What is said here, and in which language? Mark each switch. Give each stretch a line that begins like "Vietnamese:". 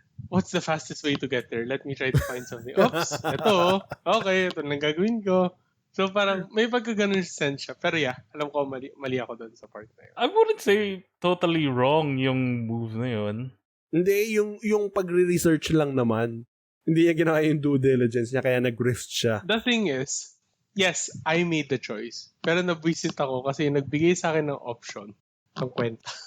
English: What's the fastest way to get there? Let me try to find something. Oops, ito. Okay,
Filipino: ito lang gagawin ko. So parang may pagkaganon sense siya. Pero yeah, alam ko mali ako doon sa part na yun.
English: I wouldn't say totally wrong yung move na yun.
Filipino: Hindi, yung pagre-research lang naman. Hindi niya ginawa yung due diligence niya, kaya nag-rift siya.
English: The thing is, yes, I made the choice.
Filipino: Pero nabwisit ako kasi nagbigay sa akin ng option ng kwenta.